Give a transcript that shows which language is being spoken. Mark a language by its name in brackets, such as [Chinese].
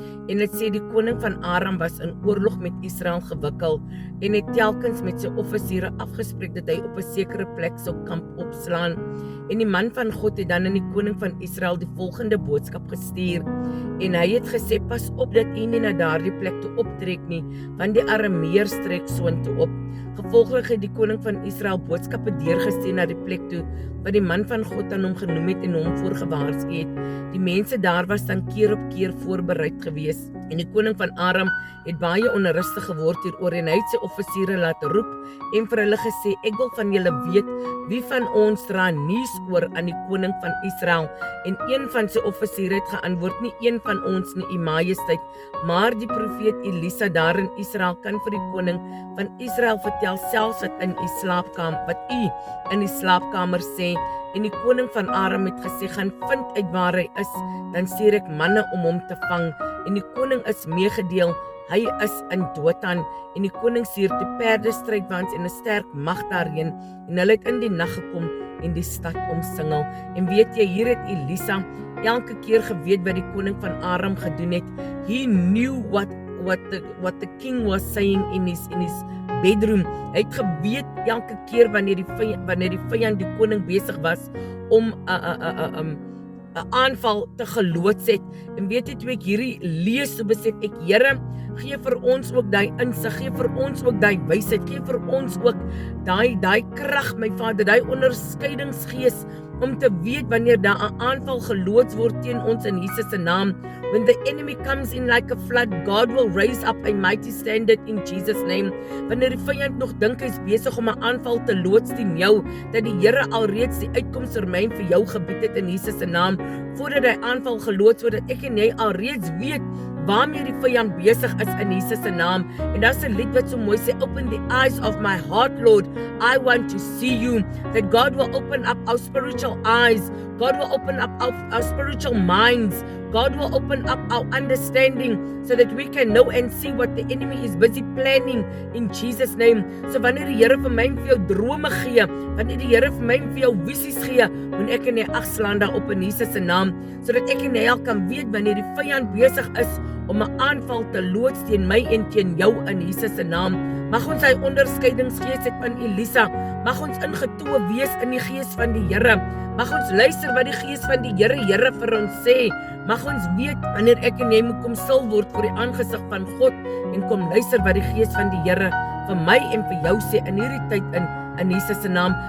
[Afrikaans] En dit sê die koning van Aram was in oorlog met Israel gewikkel en het telkens met sy offisiere afgespreek dat hy op 'n sekere plek sou kamp opslaan. En die man van God het dan aan die koning van Israel die volgende boodskap gestuur. En hy het gesê, pas op dat u nie na daardie plek toe optrek nie, want die Arameërs trek soontoe op. Gevolglik het die koning van Israel boodskappe deurgestuur na die plek toe, wat die man van God aan hom genoem het en hom voorgewaarsku het. Die mense daar was dan keer op keer voorbereid gewees. En die koning van Aram het baie onrustig geword hieroor en hy het sy offisiere laat roep en vir hulle gesê, ek wil van julle weet, wie van ons dra nuus oor aan die koning van Israel? En een van sy offisiere het geantwoord, nie een van ons nie, u majesteit, maar die profeet Elisa daar in Israel kan vir die koning van Israel vertel selfs wat u in die slaapkamer sê. En die koning van Aram het gesê, gaan vind uit waar hy is, dan stuur ek manne om hom te vang. En die koning is meegedeel, hy is in Dothan, en die koning stuur die perdestrydwaans en 'n sterk mag daarheen, en hulle het in die nag gekom en die stad omsingel. En weet jy, hier het Elisa elke keer geweet wat die koning van Aram gedoen het. [English] He knew what the king was saying in his bedroom. [Afrikaans] Hy het geweet elke keer wanneer die vyand die koning besig was om 'n aanval te geloods het. En weet jy, toe ek hierdie lees, so besef ek, Here, gee vir ons ook daai insig, gee vir ons ook daai wysheid, gee vir ons ook daai krag, my Vader, daai onderskeidingsgees om te weet wanneer daar 'n aanval geloods word teen ons in Jesus se naam. [English] When the enemy comes in like a flood, God will raise up a mighty standard in Jesus name. [Afrikaans] Wanneer die vyand nog dink hy's besig om 'n aanval te loods teen jou, dat die Here alreeds die uitkomstermyn vir jou gebied het in Jesus se naam, voordat hy aanval geloods word, dat ek en jy alreeds weet waarmee die vyand besig is in Jesus se naam. En daar's 'n lied wat so mooi sê, [English] open the eyes of my heart, Lord, I want to see you. That God will open up our spiritual eyes, God will open up our spiritual minds, God will open up our understanding so that we can know and see what the enemy is busy planning in Jesus name. [Afrikaans] So wanneer die Here vir my en vir jou drome gee, wanneer die Here vir my en vir jou visies gee, moet ek en jy agslaan daarop in Jesus se naam, sodat ek en jy al kan weet wanneer die vyand besig is om 'n aanval te loods teen my en teen jou in Jesus se naam. Mag ons hy onderskeidingsgees het van Elisa, mag ons ingetoe wees in die gees van die Here, mag ons luister wat die gees van die Here vir ons sê, mag ons weet wanneer ek en jy moet kom stil word voor die aangesig van God en kom luister wat die gees van die Here vir my en vir jou sê in hierdie tyd in Jesus se naam.